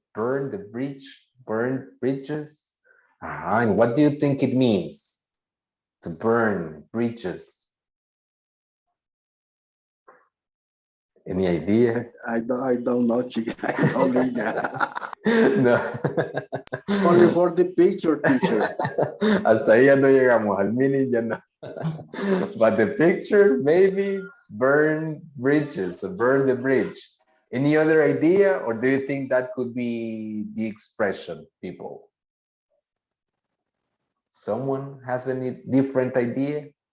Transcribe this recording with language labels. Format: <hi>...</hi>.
<en>Burn the bridge, burn bridges. And what do you think it means to burn bridges? Any idea? I don't know, chica. I don't read that. No. Only for the picture, teacher.</en> <es>Hasta ahí ya no llegamos, al mini ya no.</es> <en>But the picture, maybe burn bridges, or burn the bridge. Any other idea, or do you think that could be the expression, people? Someone has any different idea?</en>